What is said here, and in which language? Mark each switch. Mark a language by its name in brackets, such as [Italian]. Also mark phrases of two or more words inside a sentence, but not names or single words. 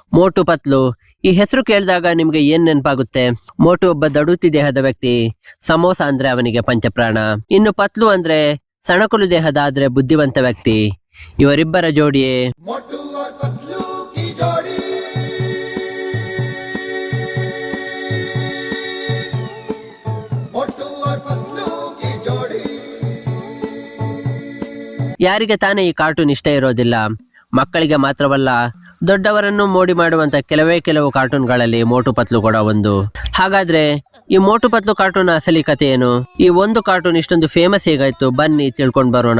[Kannada] ಮೋಟು ಪತ್ಲು ಈ ಹೆಸರು ಕೇಳಿದಾಗ ನಿಮ್ಗೆ ಏನ್ ನೆನಪಾಗುತ್ತೆ? ಮೋಟು ಒಬ್ಬ ದಡುತಿ ದೇಹದ ವ್ಯಕ್ತಿ, ಸಮೋಸ ಅಂದ್ರೆ ಅವನಿಗೆ ಪಂಚಪ್ರಾಣ. ಇನ್ನು ಪತ್ಲು ಅಂದ್ರೆ ಸಣಕುಲು ದೇಹದ ಆದ್ರೆ ಬುದ್ಧಿವಂತ ವ್ಯಕ್ತಿ. ಇವರಿಬ್ಬರ ಜೋಡಿಯೇ [Hindi] मोटू और पतलू की जोड़ी। मोटू और पतलू की जोड़ी। [Kannada] ಯಾರಿಗೆ ತಾನೇ ಈ ಕಾರ್ಟೂನ್ ಇಷ್ಟ ಇರೋದಿಲ್ಲ? ಮಕ್ಕಳಿಗೆ ಮಾತ್ರವಲ್ಲ, ದೊಡ್ಡವರನ್ನು ಮೋಡಿ ಮಾಡುವಂತ ಕೆಲವು ಕಾರ್ಟೂನ್ಗಳಲ್ಲಿ ಮೋಟು ಪತ್ಲು ಕೂಡ ಒಂದು. ಹಾಗಾದ್ರೆ ಈ ಮೋಟು ಪತ್ಲು ಕಾರ್ಟೂನ್ ಅಸಲಿ ಕಥೆ ಏನು? ಈ ಒಂದು ಕಾರ್ಟೂನ್ ಇಷ್ಟೊಂದು ಫೇಮಸ್ ಹೇಗಾಯ್ತು? ಬನ್ನಿ ತಿಳ್ಕೊಂಡ್ ಬರೋಣ.